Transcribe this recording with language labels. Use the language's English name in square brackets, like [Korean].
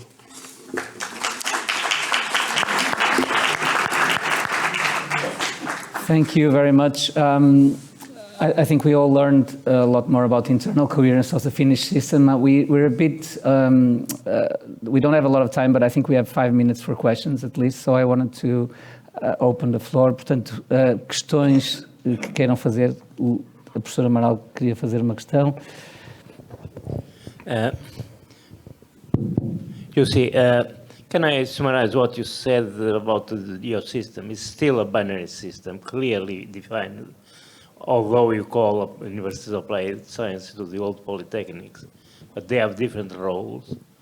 [English] Thank you very much. I think we all learned a lot more about internal coherence of the Finnish system. We're a bit, we don't have a lot of time, but I think we have 5 minutes for questions at least. So I wanted to open the floor. [Portuguese] Portanto, questões que queiram fazer. A professora Amaral queria fazer uma questão. [English] Jussi, can I summarize what you said about your system? It's still a binary system, clearly defined, although you call Universities of Applied Science to the old Polytechnics, but they have different roles.